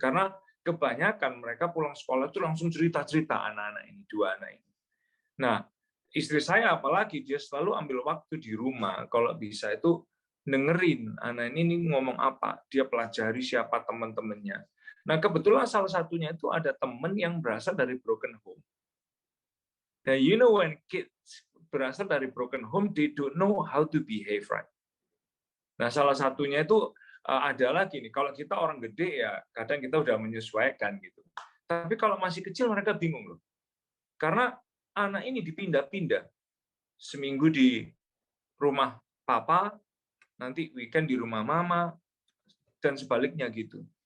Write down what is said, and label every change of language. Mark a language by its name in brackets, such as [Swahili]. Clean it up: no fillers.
[Indonesian] Karena kebanyakan mereka pulang sekolah itu langsung cerita-cerita anak-anak ini, 2 anak ini. Nah, istri saya apalagi, dia selalu ambil waktu di rumah, kalau bisa itu dengerin anak ini ngomong apa, dia pelajari siapa teman-temannya. Nah, kebetulan salah satunya itu ada teman yang berasal dari broken home. [English] Nah, you know when kids [Indonesian] berasal dari [English] broken home, they don't know how to behave, right? [Indonesian] Nah, salah satunya itu adalah gini, kalau kita orang gede ya, kadang kita udah menyesuaikan gitu. Tapi kalau masih kecil mereka bingung loh. Karena anak ini dipindah-pindah. Seminggu di rumah papa, nanti weekend di rumah mama, dan sebaliknya gitu.